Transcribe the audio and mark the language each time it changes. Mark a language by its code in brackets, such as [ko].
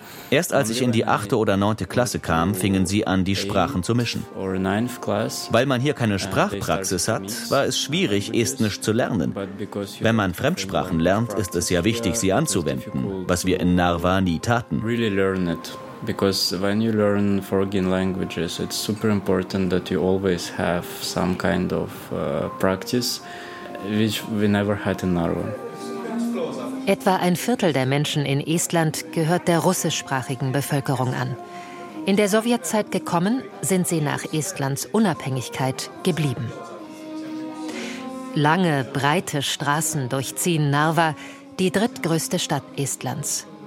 [de] Erst als ich in die 8. oder 9. Klasse kam, fingen sie an, die Sprachen zu mischen. Weil man hier keine Sprachpraxis hat, war es schwierig, Estnisch zu lernen. Wenn man Fremdsprachen lernt, ist es ja wichtig, sie anzuwenden, was wir in Narva nie taten. [en] Because when you learn foreign languages, it's super important that you always have some kind of practice, which we never had in Narva. [de] Etwa ein Viertel der Menschen in Estland gehört der russischsprachigen Bevölkerung an. In der Sowjetzeit gekommen, sind sie nach Estlands Unabhängigkeit geblieben. Lange, breite Straßen durchziehen Narva, die drittgrößte Stadt Estlands.